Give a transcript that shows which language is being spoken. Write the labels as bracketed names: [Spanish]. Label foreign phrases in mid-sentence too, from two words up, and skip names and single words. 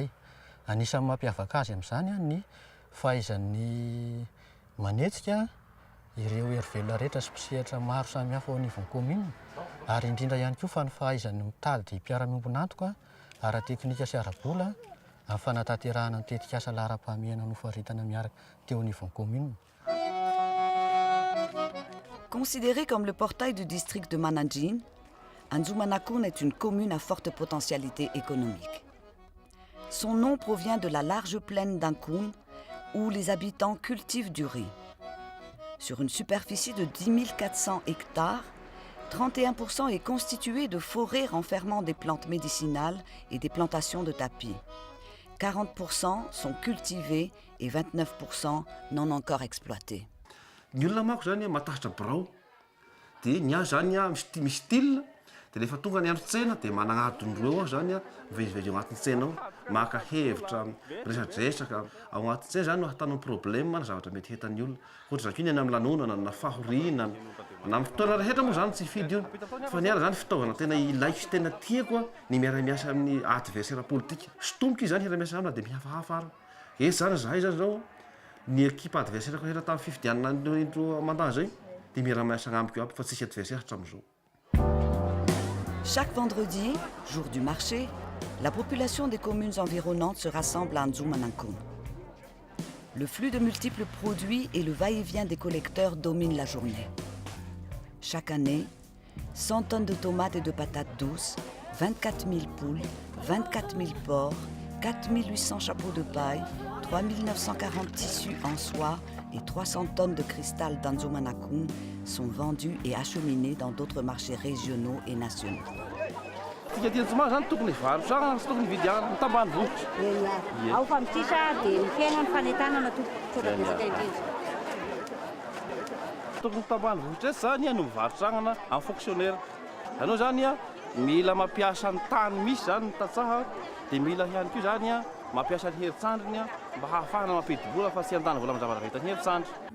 [Malagasy] Anisan'ny mampiavaka azy amin'izany ny fahaizany manetsika ireo hery-velona rehetra sy mpisehatra maro samihafa ao anivon'ny commune ary indrindra ihany koa fa ny fahaizany mitady mpiara-miombona antoka ara-teknika sy ara-bola amin'ny fanatanterahana ny tetikasa laharam-pahamehana nofaritana miaraka teo anivon'ny commune. [French] Considérée comme le portail du district de Mananjin, Anjumanakun est une commune à forte potentialité économique. Son nom provient de la large plaine d'Ankun où les habitants cultivent du riz. Sur une superficie de 10 400 hectares, 31% est constitué de forêts renfermant des plantes médicinales et des plantations de tapis. 40% sont cultivés et 29% non encore exploités. [Malagasy] Ny olona mako zany matahatra birao dia ny azy zany misy style dia rehefa tonga ny andro tsena dia managnadindreo ao zany mivezivezy ao anatin'ny tsena ao maka hevitra resadresaka ao anatin'ny tsena zany no ahatanao problème na zavatra mety hetan'ny olona ohatra zany ny amin'ny lanonana na fahoriana na amin'ny fotoana rehetra moa zany tsy fidy io fa ny ala zany fitaovana tena ilaiko sy tena tiako ny miara-miasa amin'ny [French] adversaire politique [Malagasy] sotomboka izy zany hiara-miasa amina dia mihafahafa ary esy zany zahay zany zao ny [French] équipe adversaire [Malagasy] rehetra tamin'ny fifidianana indro mandahy zay dia miara-miasa agnamiko aby fa tsisy adversaire hatramin'izao. [French] Chaque vendredi, jour du marché, la population des communes environnantes se rassemble à Anjumanakun. Le flux de multiples produits et le va-et-vient des collecteurs dominent la journée. Chaque année, 100 tonnes de tomates et de patates douces, 24 000 poules, 24 000 porcs, 4 800 chapeaux de paille, 3 940 tissus en soie et 300 tonnes de cristal d'Anjumanakun sont vendus et acheminés dans d'autres marchés régionaux et nationaux. [Malagasy] Tokony tambanivohitra zany no mivarotra agnana amin'ny fonctionnaire. Anao zany mila mampiasa ny tany misy zany ny tatsaha dia mila ihany koa zany mampiasa ny herintsandriny mba hahafahana mampidi-bola fa tsy andany vola amin'ny zavatra vitan'ny herintsandry.